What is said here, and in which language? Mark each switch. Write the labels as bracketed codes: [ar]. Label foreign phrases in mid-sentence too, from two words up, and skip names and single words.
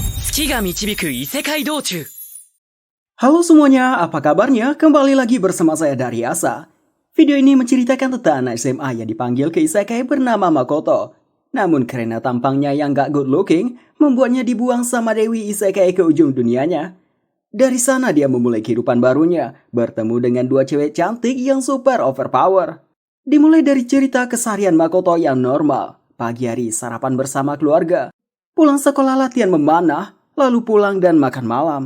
[ja] 月が導く異世界道中。 [id] Halo semuanya, apa kabarnya? Kembali lagi bersama saya dari Asa. Video ini menceritakan tentang anak SMA yang dipanggil ke isekai bernama Makoto. Namun karena tampangnya yang gak [en] good looking, [id] membuatnya dibuang sama Dewi Isekai ke ujung dunianya. Dari sana dia memulai kehidupan barunya, bertemu dengan dua cewek cantik yang [en] super overpower. [id] Dimulai dari cerita keseharian Makoto yang normal. Pagi hari sarapan bersama keluarga. Pulang sekolah latihan memanah, lalu pulang dan makan malam.